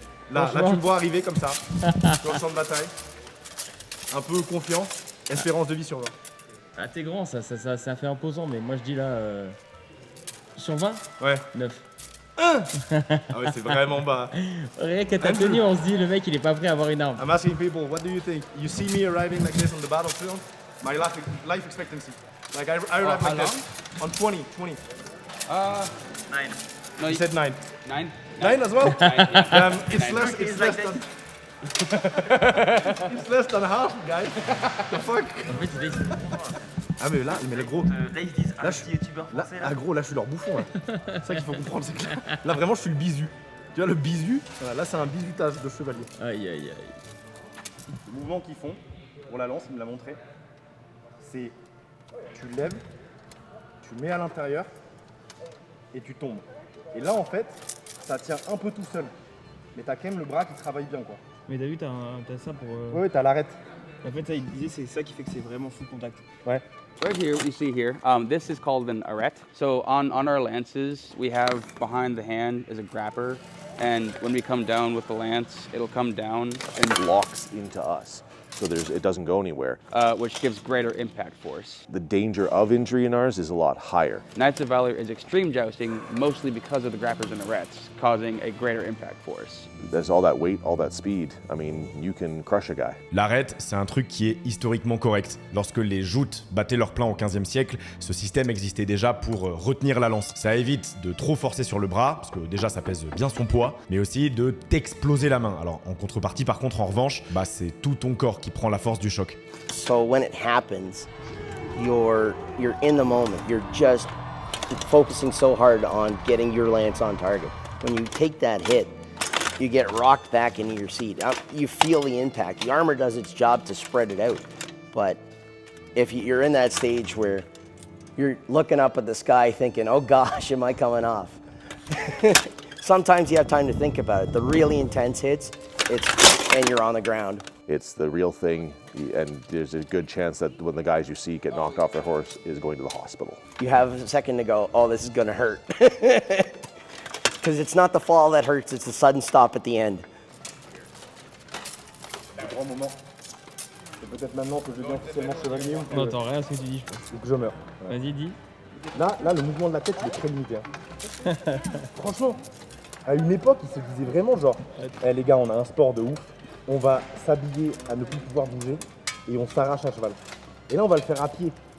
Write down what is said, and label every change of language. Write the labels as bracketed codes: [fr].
[fr] Là, tu me vois arriver comme ça, sur le champ de bataille. Un peu confiant, espérance de vie sur 20. Ah, t'es grand, ça fait imposant, mais moi je dis là. Sur 20 Ouais. 9. Ah ouais, c'est vraiment bas. Rien qu'à ta tenue, on se dit, le mec il est pas prêt à avoir une arme. [en] I'm asking people, what do you think? You see me arriving like this on the battlefield? My life expectancy. Like I arrive like this. On 20. 9. No, you said 9. 9? 9 as well? 9, yeah. It's less than half, guys. The fuck? [fr] En fait, ils disent. Ah mais là les gros. Là ils disent, Là, gros, là je suis leur bouffon là. C'est ça qu'il faut comprendre, c'est que là vraiment je suis le bisu. Tu vois le bisu, voilà, là c'est un bisutage de chevalier. Aïe. Le mouvement qu'ils font pour la lance, il me l'a montré. C'est tu lèves, tu mets à l'intérieur et tu tombes. Et là en fait, ça tient un peu tout seul. Mais t'as quand même le bras qui travaille bien quoi. Mais t'as vu, t'as ça pour. Ouais, t'as l'arête. En fait, ça, il disait, c'est ça qui fait que c'est vraiment full contact. Ouais. [en] Right here, you see here, this is called an arête. So on our lances, we have behind the hand is a grapper, and when we come down with the lance, it'll come down And locks into us. So it doesn't go anywhere. Which gives greater impact force. The danger of injury in ours is a lot higher. Knights of Valor is extreme jousting, mostly because of the grappers and arêtes, causing a greater impact force. There's all that weight, all that speed. I mean, you can crush a guy. [fr] L'arête, c'est un truc qui est historiquement correct. Lorsque les joutes battaient leur plein au XVe siècle, ce système existait déjà pour retenir la lance. Ça évite de trop forcer sur le bras, parce que déjà ça pèse bien son poids, mais aussi de t'exploser la main. Alors en contrepartie, par contre, en revanche, c'est tout ton corps qui prend la force du choc. [en] So when it happens, you're in the moment. You're just focusing so hard on getting your lance on target. When you take that hit, you get rocked back into your seat. You feel the impact. The armor does its job to spread it out. But if you're in that stage where you're looking up at the sky thinking, oh gosh, am I coming off? Sometimes you have time to think about it. The really intense hits, and you're on the ground. It's the real thing, and there's a good chance that when the guys you see get knocked off their horse is going to the hospital. You have a second to go, oh, this is gonna hurt. Because it's not the fall that hurts, it's the sudden stop at the end. [fr] Grand moment. C'est peut-être maintenant que je deviens officiellement chevalier ou que, N'entends rien à ce que tu dis, je pense. ou que je meurs. Ouais. Vas-y, dis. Là, le mouvement de la tête, il est très limité. Hein. Franchement, à une époque, il se disait vraiment genre, hey, les gars, on a un sport de ouf, on va s'habiller à ne plus pouvoir bouger et on s'arrache un cheval. Et là, on va le faire à pied.